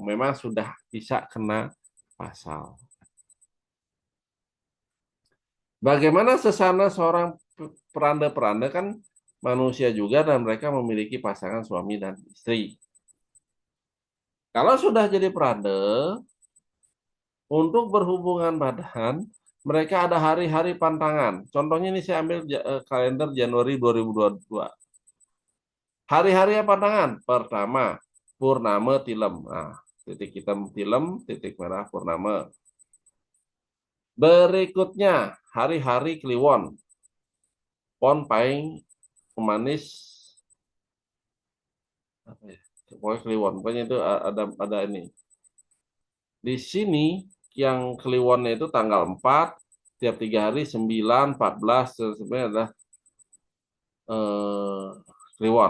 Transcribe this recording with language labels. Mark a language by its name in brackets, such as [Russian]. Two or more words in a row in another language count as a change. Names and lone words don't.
[Indonesian] Memang sudah bisa kena pasal. Bagaimana sesana seorang peranda-peranda kan manusia juga dan mereka memiliki pasangan suami dan istri. Kalau sudah jadi perade, untuk berhubungan badan, mereka ada hari-hari pantangan. Contohnya ini saya ambil kalender Januari 2022. Hari-hari pantangan. Pertama, Purnama Tilem. Nah, titik hitam Tilem, titik merah Purnama. Berikutnya, hari-hari Kliwon. Pon, Paing, Pemanis, apa ya? Pokoknya Kliwon. Pokoknya itu ada ini. Di sini yang Kliwonnya itu tanggal 4, tiap 3 hari 9, 14, sebenarnya adalah eh, Kliwon.